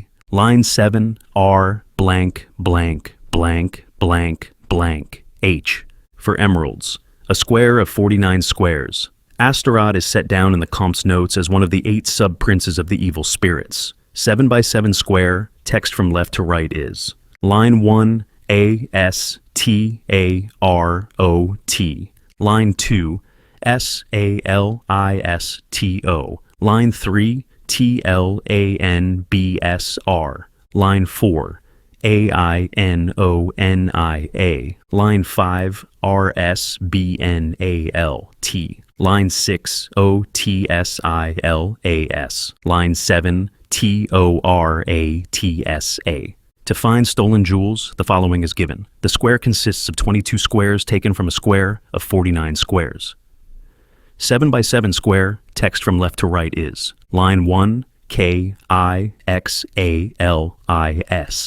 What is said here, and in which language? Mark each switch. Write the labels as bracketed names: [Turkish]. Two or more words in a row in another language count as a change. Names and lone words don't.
[English] Line 7, R blank blank blank blank blank H. For emeralds, a square of 49 squares. Astaroth is set down in the Compt's notes as one of the 8 sub-princes of the evil spirits. 7 by 7 square, text from left to right is line 1, ASTAROT. Line 2, SALISTO. Line 3, TLANBSR. Line 4, AINONIA. Line 5, RSBNALT. Line 6, OTSILAS. Line 7, TORATSA. To find stolen jewels, the following is given. The square consists of 22 squares taken from a square of 49 squares. 7 by 7 square, text from left to right is line 1, KIXALIS.